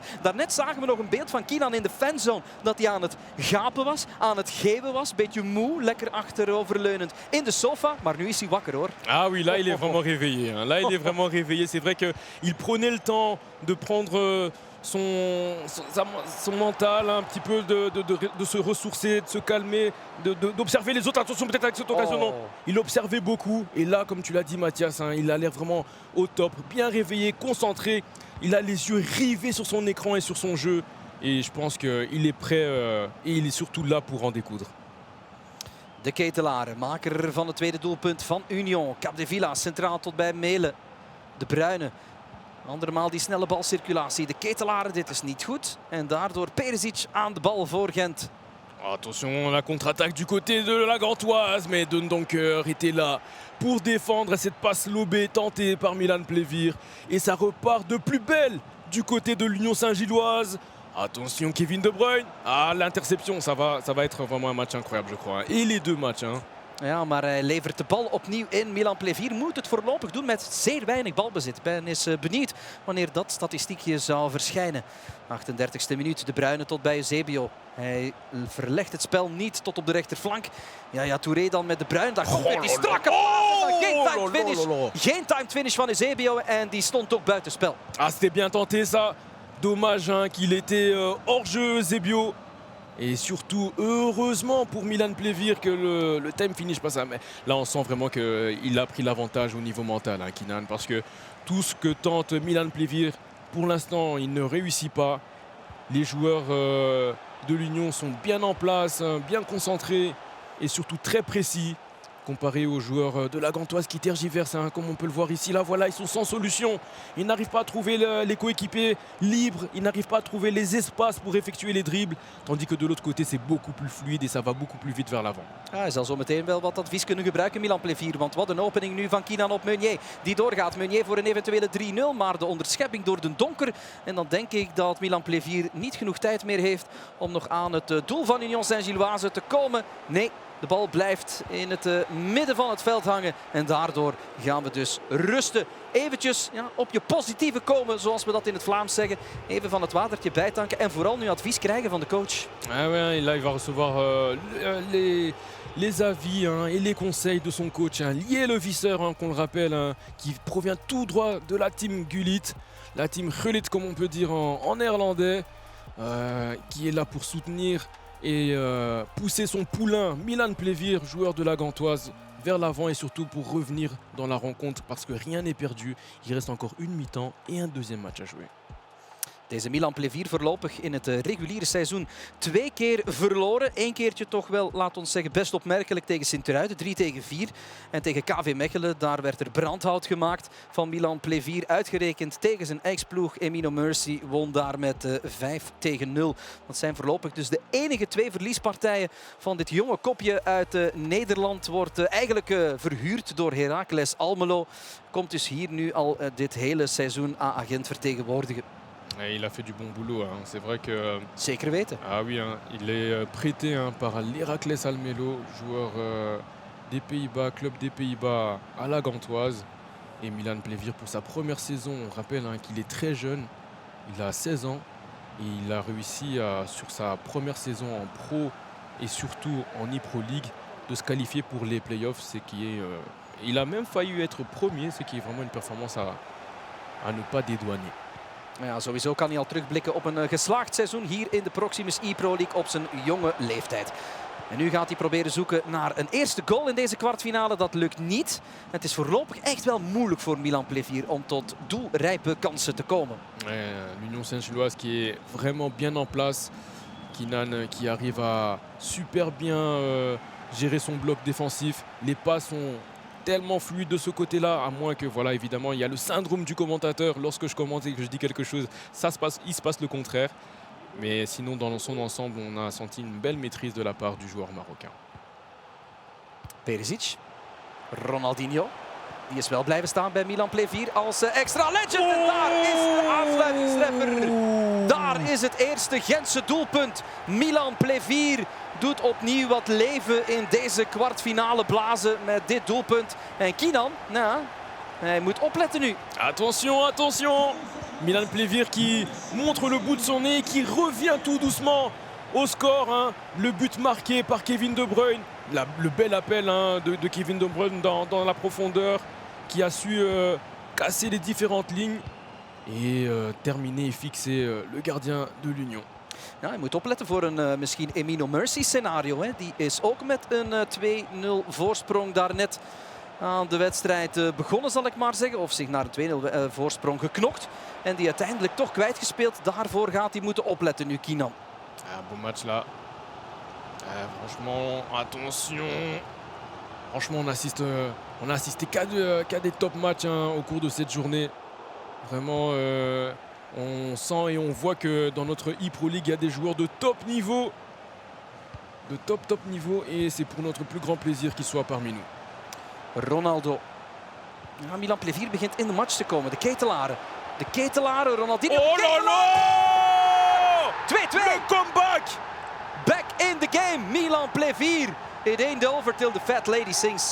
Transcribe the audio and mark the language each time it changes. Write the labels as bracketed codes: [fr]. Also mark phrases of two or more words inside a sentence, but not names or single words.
[nl] Daarnet zagen we nog een beeld van Kinan in de fanzone. Dat hij aan het gapen was, aan het geven was. Beetje moe, lekker achteroverleunend in de sofa. Maar nu is hij wakker hoor. [fr] Ah oui, là il est vraiment réveillé. Hein. Là il est vraiment réveillé. C'est vrai qu'il prenait le temps de prendre son mental, un petit peu de se ressourcer, de se calmer, d'observer les autres. Attention peut-être avec cette occasion, non. Il observait beaucoup. Et là, comme tu l'as dit Mathias, hein, il a l'air vraiment au top, bien réveillé, concentré. Il a les yeux rivés sur son écran et sur son jeu. Et je pense qu'il est prêt et il est surtout là pour en découdre. [nl] De Ketelaar, maker van het tweede doelpunt van Union. Capdevila centraal tot bij Melen. De Bruyne. Andermaal die snelle balcirculatie. De Ketelaar, dit is niet goed. En daardoor Perisic aan de bal voor Gent. [fr] Attention, la contre-attaque du côté de la Gantoise. Mais Dendoncker était là pour défendre cette passe lobée tentée par Milan Plevir. Et ça repart de plus belle du côté de l'Union Saint-Gilloise. Attention Kevin De Bruyne. Ah, l'interception, ça va être vraiment un match incroyable, je crois. Et les deux matchs. Hein. [nl] Ja, maar hij levert de bal opnieuw in. Milan Plevir moet het voorlopig doen met zeer weinig balbezit. Ben is benieuwd wanneer dat statistiekje zou verschijnen. 38e minuut, De Bruyne tot bij Eusebio. Hij verlegt het spel niet tot op de rechterflank. Ja, Touré dan met De Bruyne. Daar komt weer die strakke paas. Geen [en] timed finish. [nl] Geen [en] timed finish [nl] van Eusebio en die stond ook buitenspel. [fr] Ah, c'était bien tenté ça. Dommage hein, qu'il était hors jeu Eusebio. Et surtout, heureusement pour Milan Plevir que le [en] time finish [fr] pas ça. Mais là, on sent vraiment qu'il a pris l'avantage au niveau mental, hein, Kinan. Parce que tout ce que tente Milan Plevir, pour l'instant, il ne réussit pas. Les joueurs de l'Union sont bien en place, hein, bien concentrés et surtout très précis. comparé aux joueurs de la Gantoise qui tergiversent, hein, comme on peut le voir ici. Là, voilà, ils sont sans solution. Ils n'arrivent pas à trouver les coéquipiers libres. Ils n'arrivent pas à trouver les espaces pour effectuer les dribbles. Tandis que de l'autre côté, c'est beaucoup plus fluide et ça va beaucoup plus vite vers l'avant. [nl] Hij zal zo meteen wel wat advies kunnen gebruiken, Milan Plevier. Want wat een opening nu van Kinan op Meunier. Die doorgaat. Meunier voor een eventuele 3-0. Maar de onderschepping door de donker. En dan denk ik dat Milan Plevier niet genoeg tijd meer heeft om nog aan het doel van Union Saint-Gilloise te komen. Nee. De bal blijft in het midden van het veld hangen. En daardoor gaan we dus rusten. Eventjes op je positieve komen, zoals we dat in het Vlaams zeggen. Even van het watertje bijtanken. En vooral nu advies krijgen van de coach. [fr] Ah ouais, là, il va recevoir les avis et les conseils de son coach. Lié le visseur, qu'on le rappelle, qui provient tout droit de la team Gullit. La team Gullit, comme on peut dire en néerlandais. Qui est là pour soutenir et pousser son poulain Milan Plevier, joueur de la Gantoise, vers l'avant et surtout pour revenir dans la rencontre parce que rien n'est perdu. Il reste encore une mi-temps et un deuxième match à jouer. [nl] Deze Milan Plevier voorlopig in het reguliere seizoen 2 keer verloren. 1 keertje toch wel, laat ons zeggen, best opmerkelijk tegen Sint-Truiden. 3-4. En tegen KV Mechelen, daar werd er brandhout gemaakt van Milan Plevier. Uitgerekend tegen zijn ex-ploeg Emino Mercy won daar met 5-0. Dat zijn voorlopig dus de enige 2 verliespartijen van dit jonge kopje uit Nederland. Wordt eigenlijk verhuurd door Heracles Almelo. Komt dus hier nu al dit hele seizoen A-agent vertegenwoordigen. [fr] Et il a fait du bon boulot. Hein. C'est vrai que. [nl] Zeker weten. [fr] Ah oui, hein, il est prêté par l'Heracles Almelo, joueur des Pays-Bas, club des Pays-Bas à la Gantoise. Et Milan Plevier pour sa première saison, on rappelle qu'il est très jeune, il a 16 ans et il a réussi sur sa première saison en pro et surtout en e-Pro League de se qualifier pour les playoffs. Il a même failli être premier, ce qui est vraiment une performance à ne pas dédouaner. [nl] Ja, sowieso kan hij al terugblikken op een geslaagd seizoen hier in de Proximus e-Pro League op zijn jonge leeftijd. En nu gaat hij proberen zoeken naar een eerste goal in deze kwartfinale. Dat lukt niet. Het is voorlopig echt wel moeilijk voor Milan Plevier om tot doelrijpe kansen te komen. [fr] L'Union Saint-Gilloise qui est vraiment bien en place. Kinan qui arrive à super bien gérer son bloc défensif. Les pas sont tellement fluide de ce côté-là, à moins que, voilà, évidemment, il y a le syndrome du commentateur. Lorsque je commente et que je dis quelque chose, il se passe le contraire. Mais sinon, dans son ensemble, on a senti une belle maîtrise de la part du joueur marocain. [nl] Perisic, Ronaldinho, die is wel blijven staan bij Milan Plevier als extra legend. En daar is de afsluitingstreffer. Daar is het eerste Gentse doelpunt. Milan Plevier doet opnieuw wat leven in deze kwartfinale blazen met dit doelpunt. En Kinan, hij moet opletten nu. [fr] Attention, attention! Milan Plevier qui montre le bout de son nez, qui revient tout doucement au score. Hein. Le but marqué par Kevin De Bruyne. Le bel appel de Kevin De Bruyne dans la profondeur, qui a su casser les différentes lignes et terminer et fixer le gardien de l'Union. [nl] Ja, je moet opletten voor een misschien Emino Mercy scenario. Hè. Die is ook met een 2-0 voorsprong daarnet aan de wedstrijd begonnen, zal ik maar zeggen. Of zich naar een 2-0 voorsprong geknokt. En die uiteindelijk toch kwijtgespeeld. Daarvoor gaat hij moeten opletten nu, Kinan. [fr] Ah, bon match là. Franchement, attention. Franchement, on a assisté qu'à des top matchs au cours de cette journée. Vraiment, on sent et on voit que dans notre e-Pro League, il y a des joueurs de top niveau. De top niveau. Et c'est pour notre plus grand plaisir qu'ils soient parmi nous. Ronaldo. [nl] Ja, Milan Plevier begint in de match te komen. De ketelaren. De ketelaren, Ronaldinho. [fr] Oh là là! 2-2. Le comeback! [en] Back in the game, Milan Plevier. It ain't over till the fat lady sings.